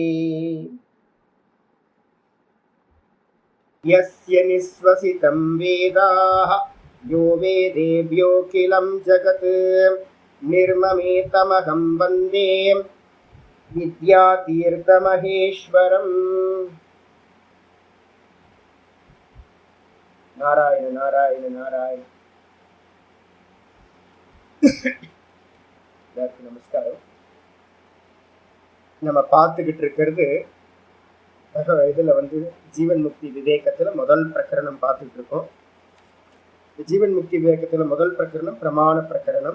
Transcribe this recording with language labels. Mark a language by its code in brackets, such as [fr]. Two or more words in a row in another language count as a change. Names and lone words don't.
[sa] यस्य निःश्वसितं वेदाः यो वेदेभ्योऽखिलं जगत् निर्ममेतमहं वन्दे विद्यातीर्थमहेश्वरम्। नारायण नारायण नारायण। [ta] நமஸ்காரம். நம்ம பார்த்துக்கிட்டு இருக்கிறது இதில் ஜீவன் முக்தி விவேகத்தில் முதல் பிரகரணம் பார்த்துட்டு இருக்கோம். ஜீவன் முக்தி விவேகத்தில் முதல் பிரகரணம் பிரமாண பிரகரணம்.